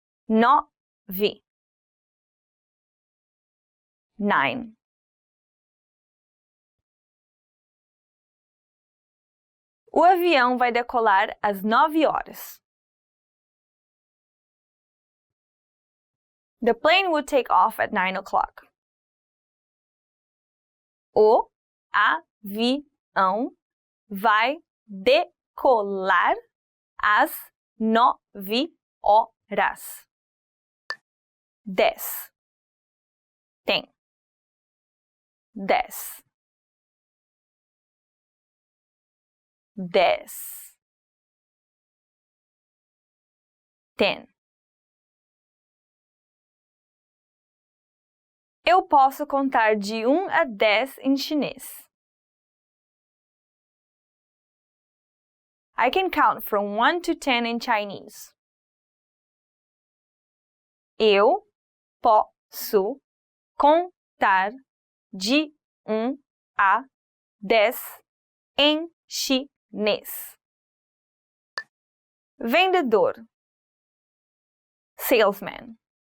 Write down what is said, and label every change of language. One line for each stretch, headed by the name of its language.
Portuguese: 9. 9. O avião vai decolar às 9 horas.
English: The plane would take off at 9 o'clock.
Portuguese: O avião vai decolar às 9 horas. 10. Tem. 10. 10. 10. Eu posso contar de 1 a 10 em chinês.
English: I can count from 1 to 10 in Chinese.
Portuguese: Eu posso contar de 1 a 10 em chinês. Vendedor. Salesman.